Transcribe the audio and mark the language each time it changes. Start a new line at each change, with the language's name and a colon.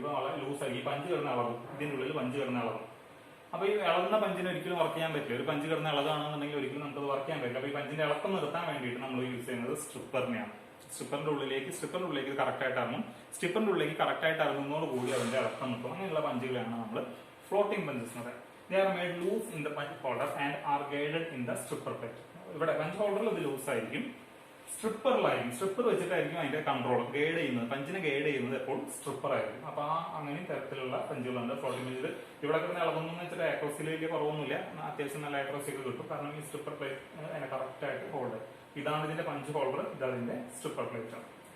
Malayalam: ഇപ്പോൾ വളരെ ലൂസായി ഈ പഞ്ച് കിടന്ന അളവും ഇതിൻ്റെ ഉള്ളിൽ പഞ്ച് കിടന്ന അളവും. അപ്പൊ ഈ ഇളകുന്ന പഞ്ചിന് ഒരിക്കലും വർക്ക് ചെയ്യാൻ പറ്റില്ല. ഒരു പഞ്ച് കിടന്ന ഇളകാണെന്നുണ്ടെങ്കിൽ ഒരിക്കലും നമുക്കത് വർക്ക് ചെയ്യാൻ പറ്റില്ല. അപ്പൊ ഈ പഞ്ചിന്റെ ഇളക്കം നിർത്താൻ വേണ്ടിയിട്ട് നമ്മൾ യൂസ് ചെയ്യുന്നത് സ്ട്രിപ്പറിനെയാണ്. സ്ട്രിപ്പറിന്റെ ഉള്ളിലേക്ക് കറക്റ്റ് ആയിട്ട് ഇറങ്ങും. സ്ട്രിപ്പറിന്റെ ഉള്ളിലേക്ക് കറക്റ്റ് ആയിട്ട് ഇറങ്ങുന്നതോടുകൂടി അതിന്റെ ഇളക്കം നിർത്തും. അങ്ങനെയുള്ള പഞ്ചുകളാണ് നമ്മൾ ഫ്ലോട്ടിംഗ് പഞ്ചസ് എന്ന് പറയുന്നത്.
English: They are made loose in the punch holder and are guided in the stripper plate.
Malayalam: ഇവിടെ പഞ്ച് ഹോൾഡറിൽ ഇത് ലൂസ് ആയിരിക്കും, സ്ട്രിപ്പറിലായിരിക്കും. സ്ട്രിപ്പർ വെച്ചിട്ടായിരിക്കും അതിന്റെ കൺട്രോൾ ഗൈഡ് ചെയ്യുന്നത്. പഞ്ചിനെ ഗൈഡ് ചെയ്യുന്നത് എപ്പോഴും സ്ട്രിപ്പർ ആയിരിക്കും. അപ്പൊ അങ്ങനെ തരത്തിലുള്ള പഞ്ചുകളുണ്ട് ഫ്ലോട്ടിംഗ് പഞ്ചിൽ. ഇവിടെ കിടന്ന് ഇളകുന്നു വെച്ചിട്ട് ആക്രോസിൽ വലിയ കുറവൊന്നുമില്ല. അത്യാവശ്യം നല്ല ആക്രോസി ഒക്കെ കിട്ടും. കാരണം ഈ സ്ട്രിപ്പർ പ്ലേറ്റ് അതിനെ കറക്റ്റ് ആയിട്ട് ഹോൾഡ് ചെയ്യും. ഇതാണ് ഇതിന്റെ പഞ്ച് ഹോൾഡർ, ഇതതിന്റെ സ്ട്രിപ്പർ പ്ലേറ്റ് ആണ്.